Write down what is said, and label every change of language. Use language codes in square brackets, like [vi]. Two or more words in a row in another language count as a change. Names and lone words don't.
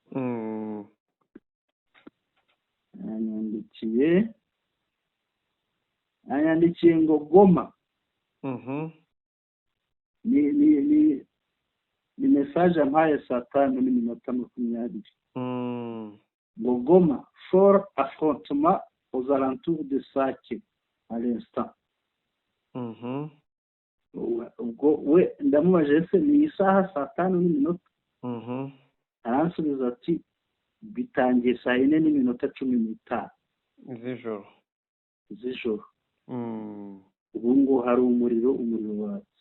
[rw] aranyandikiye ngo Goma. ni message ampaye 5:20 ngo [fr] Goma for affrontement aux alentours de Sake à l'instant. [rw] ubwo we ndamubaje se ni isaha 5:00 aransubiza ati bitangiye 4:15 z'ijoro. ubu ngo hari umuriro watse.